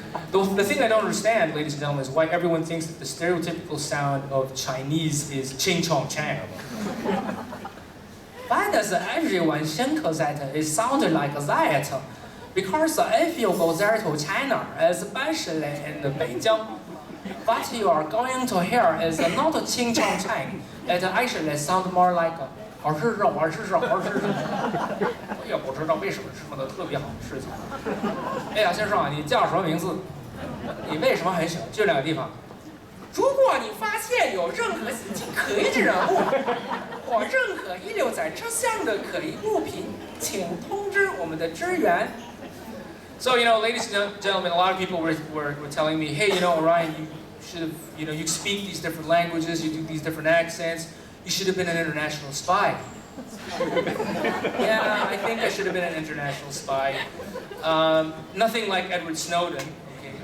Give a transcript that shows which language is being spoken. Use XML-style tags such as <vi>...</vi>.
<en>The thing I don't understand, ladies and gentlemen, is why everyone thinks that the stereotypical sound of Chinese is ching chong chang. Why does everyone think that it sounded like that? Because if you go there to China, especially in Beijing, what you are going to hear is not ching chong chang. It actually sounds more like</en> <zh>好吃是好吃是好吃是，我也不知道为什么这么的特别好吃。哎呀，先生啊，你叫什么名字？你为什么很喜欢这两个地方？如果你发现有任何司机可疑之人物，或任何遗留在车厢的可疑物品，请通知我们的支援。</zh> <en>So, you know, ladies and gentlemen, a lot of people were telling me, hey, you know, Orion, you should have, you know, you speak these different languages, you do these different accents, you should have been an international spy. Yeah, I think I should have been an international spy. Nothing like Edward Snowden, okay?</en>